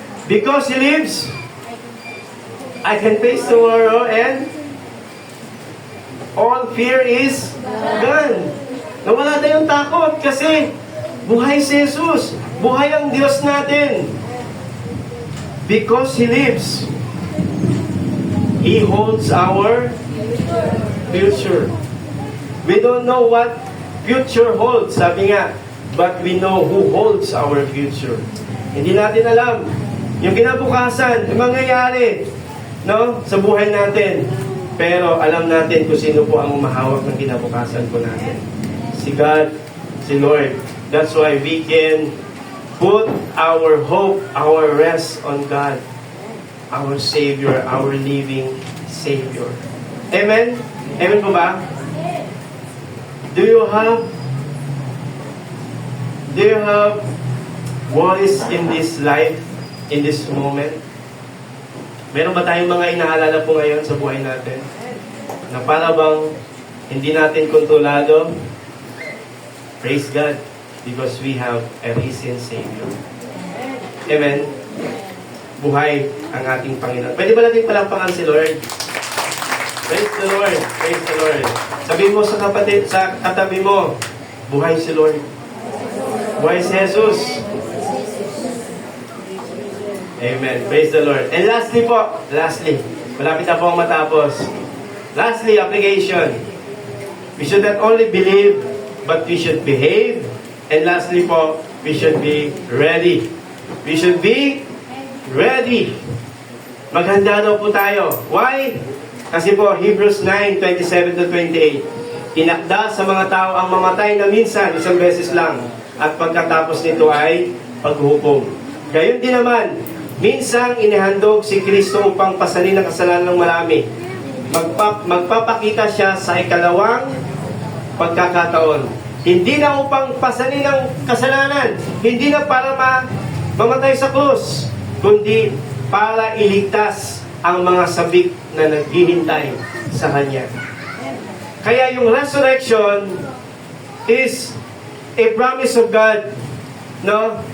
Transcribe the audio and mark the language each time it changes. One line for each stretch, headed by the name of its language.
English: Because He lives, I can face tomorrow and all fear is gone.
Filipino: Nawala na yung takot kasi buhay si Jesus. Buhay ang Diyos natin.
English: because He lives, He holds our future. We don't know what future holds,
Filipino: sabi nga,
English: but we know who holds our future.
Filipino: Hindi natin alam yung kinabukasan, yung mangyayari, no, sa buhay natin. Pero alam natin kung sino po ang umahawak ng kinabukasan po natin. Si God, si Lord.
English: That's why we can put our hope, our rest on God, our Savior, our living Savior. Amen? Amen
Filipino: po ba?
English: Do you have worries in this life, in this moment?
Filipino: Meron ba tayong mga inaalala po ngayon sa buhay natin? Na para bang hindi natin kontrolado?
English: Praise God, because we have a risen Savior. Amen?
Filipino: Buhay ang ating Panginoon. Pwede ba natin palakpakan si Lord?
English: Praise the Lord. Praise the Lord.
Filipino: Sabihin mo sa kapatid, sa katabi mo, buhay si Lord. Buhay si Jesus.
English: Amen. Praise the Lord. And lastly,
Filipino: malapit na po ang matapos.
English: Lastly, application. We should not only believe, but we should behave. And lastly po, we should be ready. We should be ready.
Filipino: Maghanda daw po tayo.
English: Why?
Filipino: Kasi po, Hebrews 9:27-28, inakda sa mga tao ang mamatay na minsan, isang beses lang, at pagkatapos nito ay paghukom. Gayon din naman, minsang inihandog si Kristo upang pasanin ang kasalanan ng marami. Magpapakita siya sa ikalawang pagkakataon. Hindi na upang pasanin ang kasalanan, hindi na para mamatay sa krus, kundi para iligtas ang mga sabik na naghihintay sa Kanya. Kaya yung
English: resurrection is a promise of God, no?